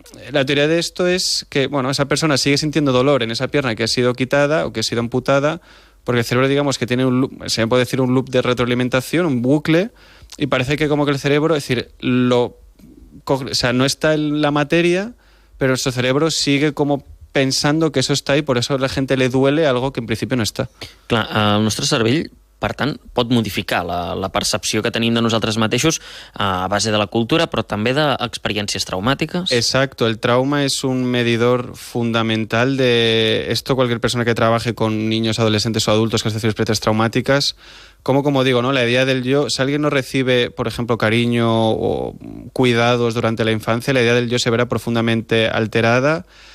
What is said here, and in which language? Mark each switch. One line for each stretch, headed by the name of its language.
Spanish: La teoría de esto es que, bueno, esa persona sigue sintiendo dolor en esa pierna que ha sido quitada o que ha sido amputada, porque el cerebro, digamos, que tiene un loop, se puede decir un loop de retroalimentación, un bucle, y parece que como que el cerebro, es decir, no está en la materia, pero nuestro cerebro sigue como pensando que eso está ahí, por eso a la gente le duele algo que en principio no está.
Catalan: Clar, el nostre cervell, per tant, pot modificar la percepció que tenim de nosaltres mateixos a base de la cultura, però també d'experiències traumàtiques.
Spanish: Exacto, el trauma es un medidor fundamental de esto. Cualquier persona que trabaje con niños, adolescentes o adultos que han tenido experiencias traumáticas, como digo, ¿no? La idea del yo, si alguien no recibe, por ejemplo, cariño o cuidados durante la infancia, la idea del yo se verá profundamente alterada.